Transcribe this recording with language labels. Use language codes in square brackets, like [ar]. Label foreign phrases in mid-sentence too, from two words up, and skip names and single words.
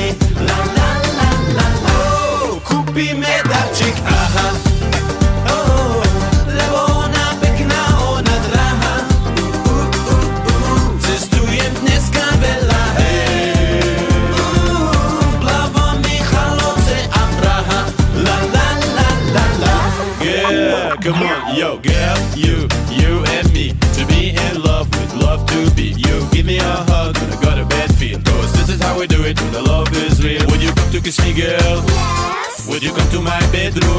[sk] La la la la la. Kúpime darček, aha. Lebo ona pekná, ona drahá. Cestujem dneska veľa, hej. Plavo Michalovce a Praha. La la la la la. [en] Yeah, come on, yo, girl, you and me. To be in love with love to be. You give me a hug when I got a bad feel. Cause this is how we do it when the love is real. Would you come to kiss me, girl? Yes. Would you come to my bedroom?